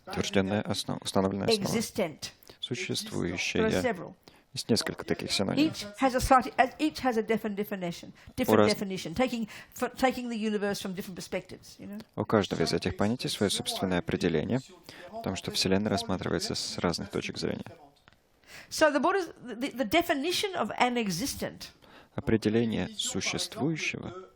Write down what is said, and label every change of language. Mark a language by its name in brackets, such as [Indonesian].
[Russian] Утвержденная основа, установленная основа. [English] Existent. [Russian] Существующее. Есть несколько таких синонимов. [English] Each has a different definition, taking the universe from different perspectives. [Russian] У каждого из этих понятий свое собственное определение, потому что Вселенная рассматривается с разных точек зрения. [English] So the definition of an existent [Russian] определение существующего